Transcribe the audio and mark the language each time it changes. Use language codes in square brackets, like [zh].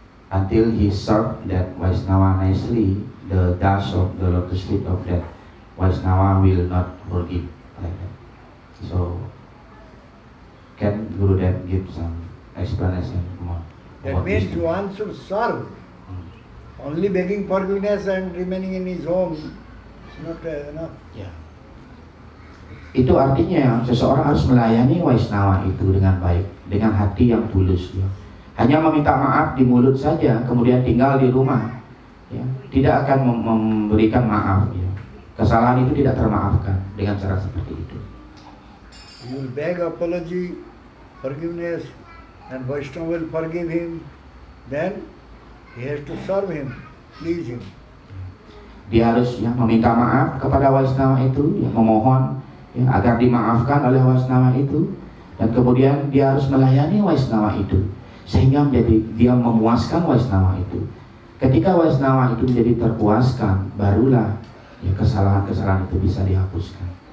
[en] Until he served that Vaishnava nicely, the dust of the lotus feet of that Vaishnava will not forgive like that. So, can Gurudev give some explanation more? That means one should serve. Only begging forgiveness and remaining in his home is not enough. Ya. [id] Itu artinya seseorang harus melayani Vaishnava itu dengan baik, dengan hati yang tulus. Ya. Hanya meminta maaf di mulut saja, kemudian tinggal di rumah, ya, tidak akan memberikan maaf. Ya. kesalahan itu tidak termaafkan dengan cara seperti itu. [en] He will beg apology, forgiveness, and Vaishnava will forgive him. Then he has to serve him, please him. [id] Dia harus ya meminta maaf kepada Waisnava itu, ya, memohon ya, agar dimaafkan oleh Waisnava itu, dan kemudian dia harus melayani Waisnava itu sehingga menjadi dia memuaskan Waisnava itu. Ketika Waisnava itu menjadi terpuaskan, barulah ya, kesalahan-kesalahan itu bisa dihapuskan.